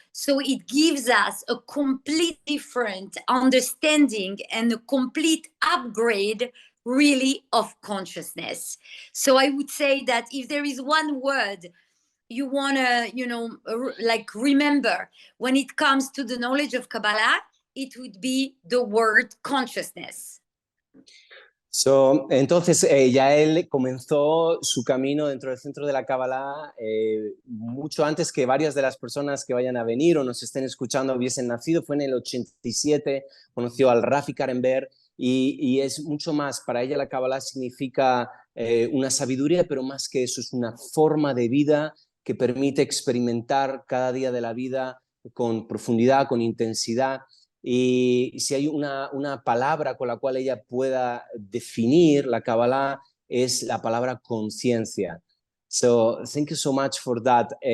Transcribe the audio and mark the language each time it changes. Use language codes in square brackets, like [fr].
[en] So it gives us a complete different understanding and a complete upgrade, really, of consciousness. So I would say that if there is one word you want to, remember when it comes to the knowledge of Kabbalah, it would be the word consciousness. [es] So, entonces, Yael comenzó su camino dentro del Centro de la Kabbalah mucho antes que varias de las personas que vayan a venir o nos estén escuchando hubiesen nacido. Fue en el 87, conoció al Rafi Karenberg y es mucho más. Para ella la Kabbalah significa una sabiduría, pero más que eso es una forma de vida que permite experimentar cada día de la vida con profundidad, con intensidad. Y si hay una palabra con la cual ella pueda definir la Kabbalah es la palabra conciencia. [en] So thank you so much for that.